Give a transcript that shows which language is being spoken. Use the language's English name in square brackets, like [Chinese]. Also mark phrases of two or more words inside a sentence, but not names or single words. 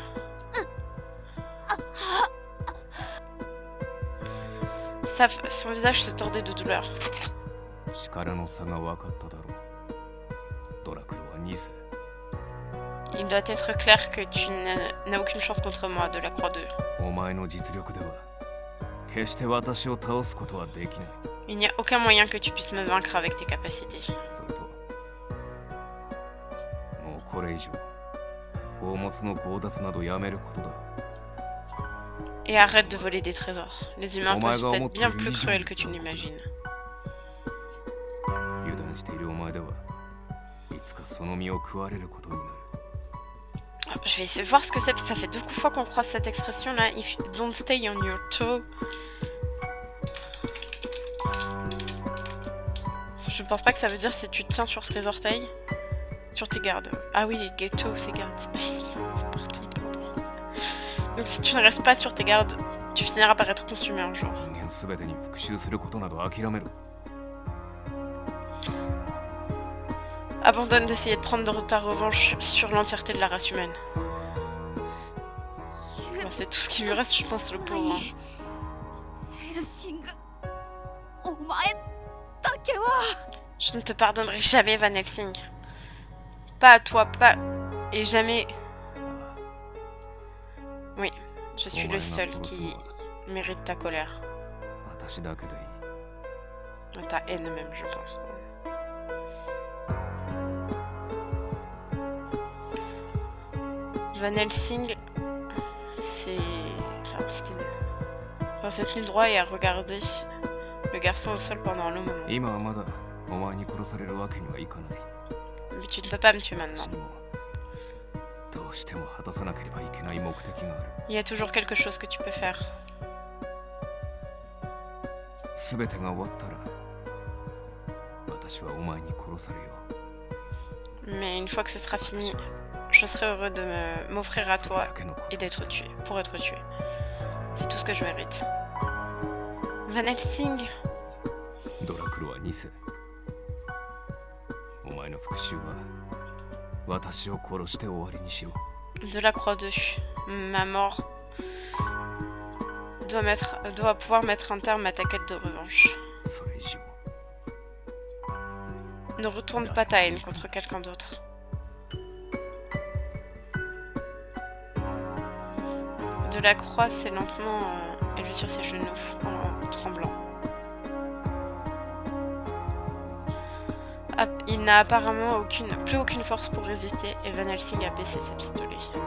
[French] Son visage se tordait de douleur. Il doit être clair que tu n'as aucune chance contre moi, Delacroix 2. [Japanese] 決して私を倒すことはできない。 [French] Il n'y a aucun moyen que tu puisses me vaincre avec tes capacités. [Japanese] それともうこれ以上宝物の強奪などやめることだ。 [French] Et arrête de voler des trésors. Les humains [English] Oh my [French] peuvent [English] God, [French] être bien mon plus Dieu. cruels que tu n'imagines. [Japanese] 油断しているお前ではいつかその身を食われることになる。 [French] Ah, je vais essayer de voir ce que c'est, parce que ça fait beaucoup de fois qu'on croise cette expression là. [English] If you don't stay on your toe. [French] Je pense pas que ça veut dire si tu te tiens sur tes orteils. Sur tes gardes. Ah oui, les toe, c'est garde. C'est parti. Donc si tu ne restes pas sur tes gardes, tu finiras par être consumé un jour. [Japanese] 人間すべてに復讐することなど諦めろ。 [French] Abandonne d'essayer de prendre ta revanche sur l'entièreté de la race humaine. Enfin, c'est tout ce qui lui reste, je pense, le pauvre. Hein. [Japanese] ヘルシングお前だけは [French] Je ne te pardonnerai jamais, Van Helsing. Pas à toi, pas... Et jamais... Oui, je suis le seul qui mérite ta colère. [Japanese] 私だけでいい。 [French] Ta haine même, je pense. Van Helsing, c'est... Enfin, c'était nul. Enfin, s'est tenu droit et a regardé le garçon au sol pendant un long moment. [Japanese] 今はまだお前に殺されるわけにはいかない。 [French] Mais tu ne peux pas me tuer maintenant. [Japanese] 私にもどうしても果たさなければいけない目的がある。 [French] Il y a toujours quelque chose que tu peux faire. [Japanese] すべてが終わったら私はお前に殺されよう。 [French] Mais une fois que ce sera fini, je serai heureux de m'offrir à [Japanese] それ [French] toi [Japanese] だけのこと [French] et d'être tué, pour être tué. C'est tout ce que je mérite. Van Helsing, [Japanese] ドラクロは2世。お前の復讐は私を殺して終わりにしろ。 [French] de la Croix 2, ma mort doit pouvoir mettre un terme à ta quête de revanche. [Japanese] それ以上 [French] Ne retourne pas ta haine contre quelqu'un d'autre. De la Croix s'est lentement élevé sur ses genoux en tremblant. Il n'a apparemment plus aucune force pour résister et Van Helsing a baissé ses pistolets.